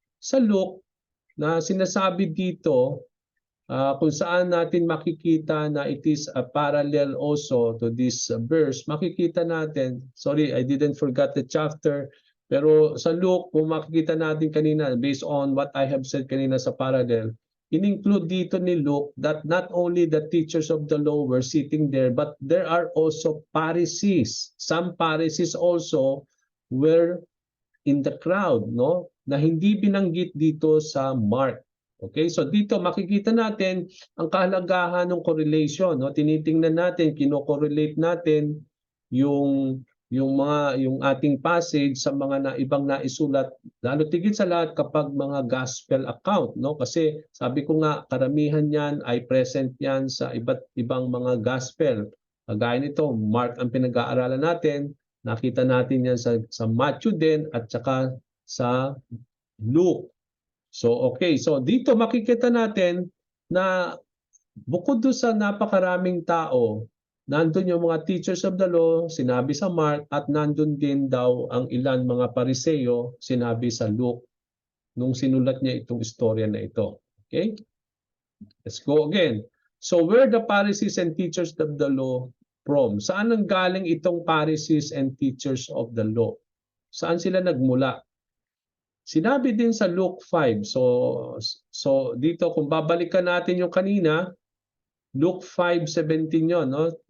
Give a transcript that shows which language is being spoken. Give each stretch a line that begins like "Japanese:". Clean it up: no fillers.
Filipino: Sa Luke na sinasabi dito, kung saan natin makikita na
English: it is a parallel also to this verse, makikita natin, sorry, I didn't forget the chapter,
Filipino: pero sa Luke, kung makikita natin kanina,
English: based on what I have said kanina sa parallel,
Filipino: in-include dito ni Luke
English: that not only the teachers of the law were sitting there, but there are also Pharisees. Some Pharisees also were in the crowd, no?
Filipino: Na hindi binanggit dito sa Mark. Okay, so dito makikita natin ang kahalagahan ng correlation, no? Tinitingnan natin, kino-correlate natin yung yung ating passage sa mga ibang naisulat, lalo tigit sa lahat kapag mga gospel account, no? Kasi sabi ko nga karamihan niyan ay present yan sa iba't ibang mga gospel. Kagaya nito, Mark ang pinag-aaralan natin, nakita natin yan sa Matthew din at saka sa Luke. So okay, so dito makikita natin na bukod doon sa napakaraming tao, nandun yung mga teachers of the law, sinabi sa Mark, at nandun din daw ang ilan mga Pariseo, sinabi sa Luke, nung sinulat niya itong istorya na ito.
English: Okay? Let's go again. So where the Pharisees and teachers of the law from?
Filipino: Saan ang galing itong Pharisees and teachers of the law? Saan sila nagmula? Sinabi din sa Luke 5. So dito kung babalikan natin yung kanina, Luke 5:17 yon, no?